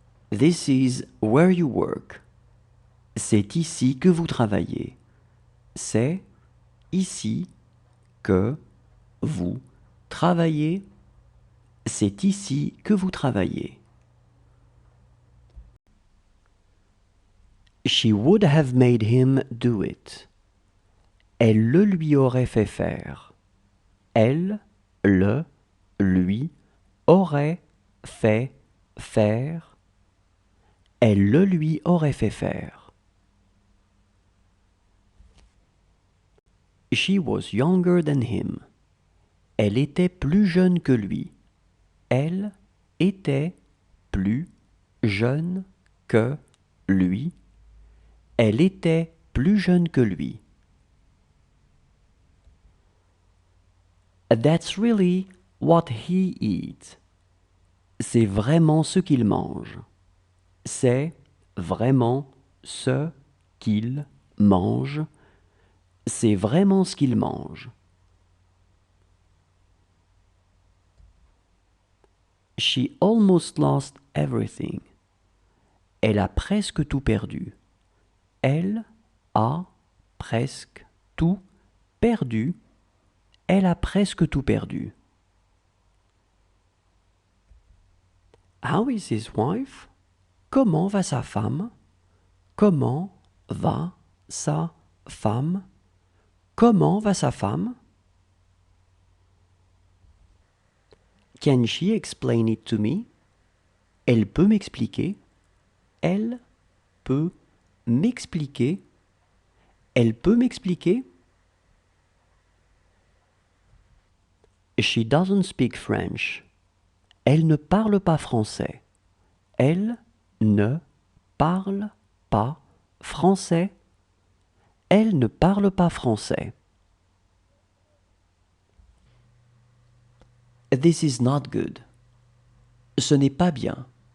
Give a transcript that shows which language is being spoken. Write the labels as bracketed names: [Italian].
[English] This is where you work. [French] C'est ici que vous travaillez. C'est ici que vous travaillez. C'est ici que vous travaillez. [English] She would have made him do it. [French] Elle le lui aurait fait faire. Elle le lui aurait fait faire. Elle le lui aurait fait faire. [English] She was younger than him. [French] Elle était plus jeune que lui. Elle était plus jeune que lui. Elle était plus jeune que lui. [English] That's really what he eats. [French] C'est vraiment ce qu'il mange. C'est vraiment ce qu'il mange. C'est vraiment ce qu'il mange. [English] She almost lost everything. [French] Elle a presque tout perdu. Elle a presque tout perdu. Elle a presque tout perdu. [English] How is his wife? [French] Comment va sa femme? Comment va sa femme? Comment va sa femme? [English] Can she explain it to me? [French] Elle peut m'expliquer. Elle peut m'expliquer. Elle peut m'expliquer. [English] She doesn't speak French. [French] Elle ne parle pas français. Elle ne parle pas français. Elle ne parle pas français. [English] This is not good. [French] Ce n'est pas bien.